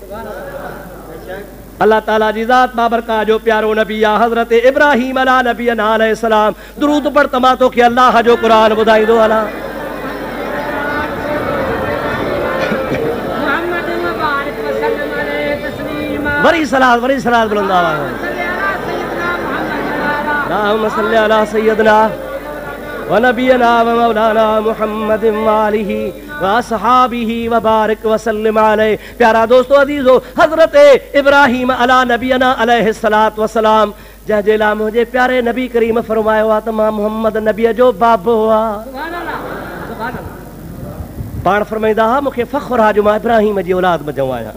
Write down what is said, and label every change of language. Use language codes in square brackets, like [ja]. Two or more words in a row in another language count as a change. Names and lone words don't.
[sd] अल्लाह ताला जी ज़ात बाबरकात जो प्यारो नबी आहे हज़रत इब्राहीम अलैहिस्सलाम। दुरूद पढ़ त मां तोखे अल्लाह जो क़ुरान ॿुधाईंदो हलां। वरी सलात बुलंद आवाज़ में, [ar] اللهم صل على سيدنا ونبينا ومولانا محمد وآله وأصحابه وبارك وسلم عليه. [sd] प्यारा दोस्तों अजीजो, हजरत इब्राहीम [ar] على نبينا عليه الصلاة والسلام, [sd] जंहिंजे लाइ मुंहिंजे प्यारे नबी करीम फरमायो आहे त मां मुहम्मद नबीअ जो बाबो आहे। पाण फरमाईंदा हुआ मूंखे फ़ख्रु आहे जो मां इब्राहीम जी औलाद में जऊं आहियां।